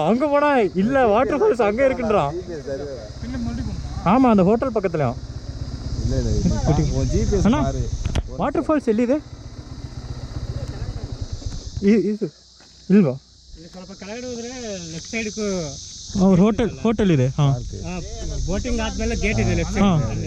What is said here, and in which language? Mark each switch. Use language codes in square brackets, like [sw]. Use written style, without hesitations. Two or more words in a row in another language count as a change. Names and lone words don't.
[ta] அங்கே போனா இல்லை, [en] water falls [ta] அங்கே இருக்குன்றான். ஆமாம், அந்த ஹோட்டல் பக்கத்துலையும். அண்ணா [en] water falls [ta] ಎಲ್ಲಿದೆ? [kn] ಇದು ಇಲ್ವಾ? ಸ್ವಲ್ಪ ಕೆಳಗಡೆ ಹೋದ್ರೆ [en] left side [kn] ಅವ್ರ ಹೋಟೆಲ್ ಇದೆ. ಹಾಂ, ಬೋಟಿಂಗ್ ಆದ್ಮೇಲೆ ಗೇಟ್ ಇದೆ [en] left side.